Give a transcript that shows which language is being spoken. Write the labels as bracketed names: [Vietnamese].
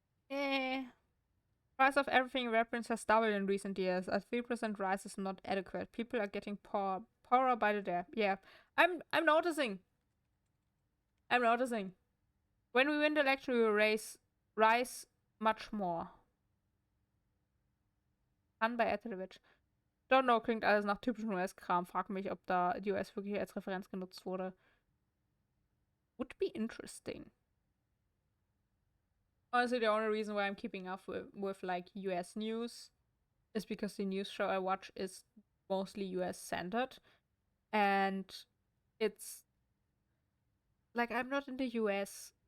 [English] Price of everything in reference has doubled in recent years. A 3% rise is not adequate. People are getting poorer by the day. Yeah, I'm noticing. I'm noticing. When we win the election, we will rise much more. An bei Idealism. Don't know, [German] klingt alles nach typischem US-Kram. Frag mich, ob da die US wirklich als Referenz genutzt wurde. [English] Would be interesting. Honestly, the only reason why I'm keeping up with like US news is because the news show I watch is mostly US centered. And it's like I'm not in the US.